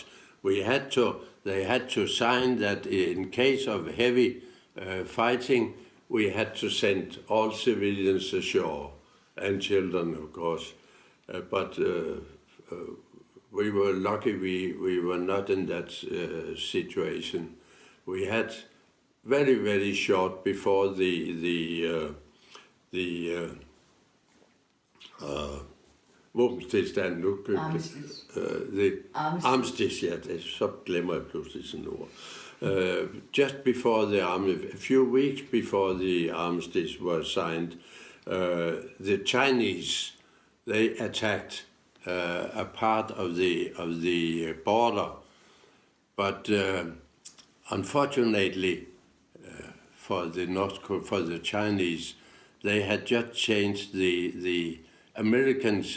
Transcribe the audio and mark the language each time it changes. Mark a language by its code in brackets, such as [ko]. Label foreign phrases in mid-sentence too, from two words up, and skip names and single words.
[en] They had to sign that in case of heavy fighting, we had to send all civilians ashore, and children, of course. But we were lucky we were not in that situation. We had very, very short before the [da] våbenstilstand nu. Armistice, ja, så glemmer jeg pludselig sådan et ord. [en] Just before a few weeks before the armistice was signed, the Chinese, they attacked a part of the border, but unfortunately for the Chinese, they had just changed the Americans.